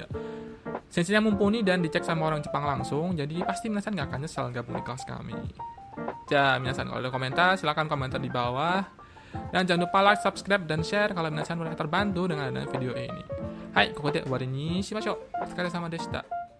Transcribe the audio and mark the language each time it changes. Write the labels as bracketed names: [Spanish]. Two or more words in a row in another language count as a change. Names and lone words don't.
[Indonesian] Sensinya mumpuni dan dicek sama orang Jepang langsung, jadi pasti minasan nggak akan nyesel gabung di kelas kami. Ya, minasan kalau ada komentar, silahkan komentar di bawah. Dan jangan lupa like, subscribe, dan share kalau minasan merasa terbantu dengan adanya video ini. Hai, [Japanese] ここで終わりにしましょう。お疲れ様でした。